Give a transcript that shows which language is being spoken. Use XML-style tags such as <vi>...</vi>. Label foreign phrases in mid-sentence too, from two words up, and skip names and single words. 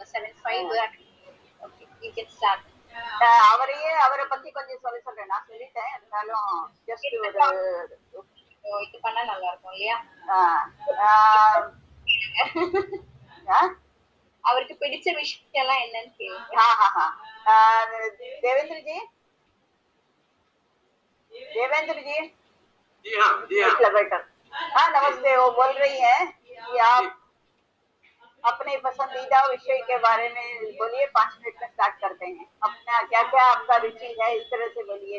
<en>7:05. Okay, you can start.</en> <ta>அவரை பத்தி கொஞ்சம் சொல்றேன். நான் சொல்லிட்டேன், இருந்தாலும் ஜஸ்ட் ஒரு இது பண்ணா நல்லா இருக்கும் இல்லையா? அவருக்கு பிடிச்ச விஷயம் எல்லாம் என்னன்னு கேளுங்க.</ta> <hi>देवेंद्र जी, देवेंद्र जी। जी हाँ, जी हाँ। बेटा, हाँ नमस्ते। वो बोल रही है कि आप अपने पसंदीदा विषय के बारे में बोलिए। 5 मिनट में स्टार्ट करते हैं। अपना क्या क्या आपका रुचि है, इस तरह से बोलिए।</hi>